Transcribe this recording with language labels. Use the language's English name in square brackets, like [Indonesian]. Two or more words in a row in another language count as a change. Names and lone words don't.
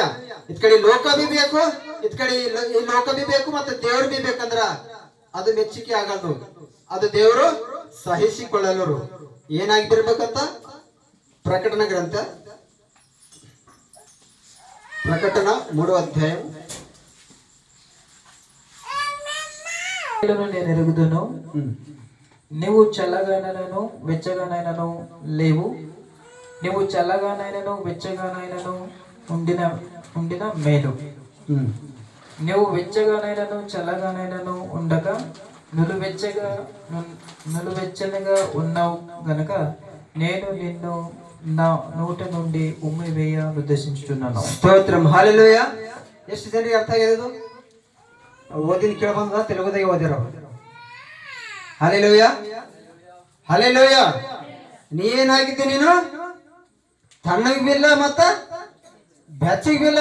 [Kannada] ಇದ್ ಕಡೆ ಲೋಕ ಬಿ ಬೇಕು, ಇದ್ ಕಡೆ ಈ ಲೋಕ ಬಿ ಬೇಕು, ಮತ್ತೆ ದೇವ್ರು ಬಿ ಬೇಕಂದ್ರ ಅದು ಮೆಚ್ಚುಗೆ ಆಗಲ್ದು, ಅದು ದೇವರು ಸಹಿಸಿಕೊಳ್ಳಲು. ಏನಾಗಿರ್ಬೇಕಂತ ಪ್ರಕಟಣಾ ಗ್ರಂಥ, ಪ್ರಕಟಣಾ [Telugu] 3వ అధ్యాయం. నేనెరుగుదును, నీవు చల్లగానైనను వెచ్చగానైనను లేవు. నీవు చల్లగానైనను వెచ్చగానైనను ఉండిన మేలు. నీవు వెచ్చగానైనను చల్లగానైనను ఉండక నులువెచ్చనగా ఉన్నావు గనక నేను నిన్ను నా నోట నుండి ఉమ్మి వేయ ಉದ್ದೇಶಿಸುತ್ತೇನೆ. [Kannada] ಸ್ತೋತ್ರಂ. ಹಾಲೆಲೂಯ. ಎಷ್ಟು ಜನರಿಗೆ ಅರ್ಥ ಆಗಿದೆ? ಓದಿನ ಕೇಳ ಬಂದ ತೆಲುಗುದಾಗೆ ಓದಿರೋ. ಹಾಲೆಲೂಯ. ಹಾಲೆಲೂಯ. ನೀ ಏನಾಗಿದ್ದೆ? ನೀನು ತಣ್ಣಗ್ ಬಿಲ್ಲ ಮತ್ತ ಬೆಚ್ಚಗ್ ಬಿಲ್ಲ.